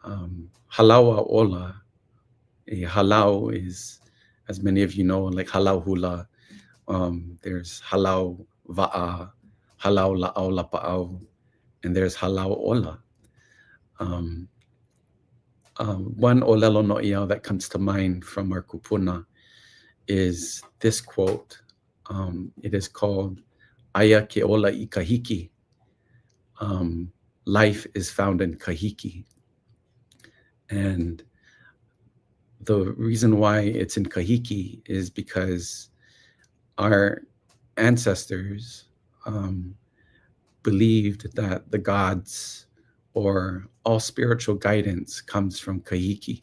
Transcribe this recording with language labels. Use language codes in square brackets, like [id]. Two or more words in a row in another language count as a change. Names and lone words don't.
[haw] Halawa ola. [en] A halau is, as many of you know, like [haw] halau hula. [en] There's [haw] halau va'a, halau Lāʻau Lapaʻau, [en] and there's [haw] halau ola. [en] One [haw] ʻōlelo noʻiao [en] that comes to mind from our kupuna is this quote. [haw] It is called Aya ke ola I kahiki. [en] Life is found in kahiki. And the reason why it's in kahiki is because our ancestors believed that the gods or all spiritual guidance comes from kahiki.